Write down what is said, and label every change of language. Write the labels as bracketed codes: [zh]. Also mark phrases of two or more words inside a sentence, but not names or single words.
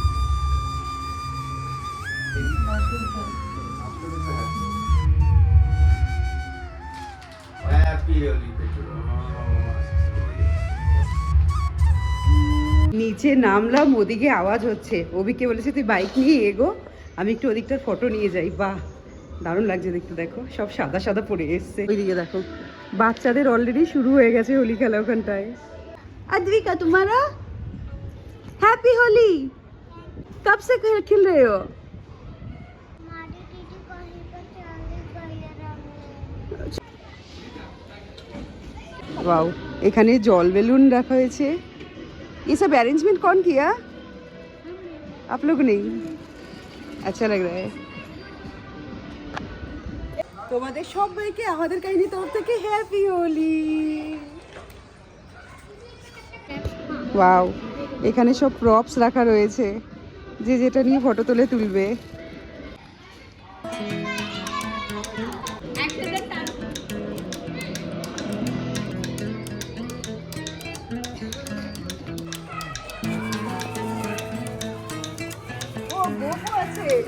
[bn] নিচে নামলাম, ওদিকে আওয়াজ হচ্ছে। অভিকে বলেছে তুই বাইক নিয়ে এগো, আমি একটু ওদিকটার ফটো নিয়ে যাই। বাহ, দারুণ লাগছে দেখতে। দেখো সব সাদা সাদা পরে এসছে। ওইদিকে দেখো বাচ্চাদের অলরেডি শুরু হয়ে গেছে হোলি খেলা ওখানটায়। [hi] अद्विका तुम्हारा हैप्पी होली, कब से खेल रहे हो? [bn] वाओ, এখানে জল বেলুন রাখা হয়েছে। [hi] ये सब अरेंजमेंट कौन किया? आप लोग नहीं? अच्छा लग रहा है। [bn] তোমাদের সবাইকে আমাদের কাহিনী তরফ থেকে হ্যাপি হোলি। ওয়াও, এখানে সব প্রপস রাখা রয়েছে, যে যেটা নিয়ে ফটো তুলে তুলবে। ও গোপু আছে,